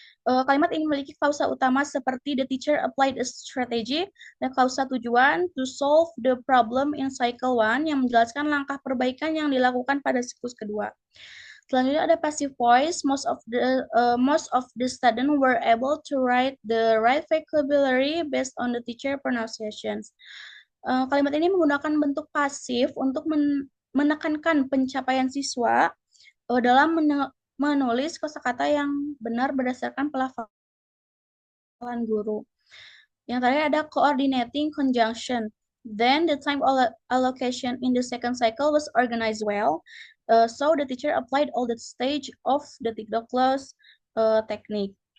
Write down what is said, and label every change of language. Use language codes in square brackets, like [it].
[id] Kalimat ini memiliki klausa utama seperti [en] the teacher applied a strategy [id] dan klausa tujuan [en] to solve the problem in cycle 1 [id] yang menjelaskan langkah perbaikan yang dilakukan pada siklus kedua. Selanjutnya ada passive voice. [en] Most of the students were able to write the right vocabulary based on the teacher pronunciations. [id] Kalimat ini menggunakan bentuk pasif untuk menekankan pencapaian siswa dalam menulis kosakata yang benar berdasarkan pelafalan guru. Yang terakhir ada coordinating conjunction. [en] Then the time allocation in the second cycle was organized well. So the teacher applied all the stage of the ditogloss technique.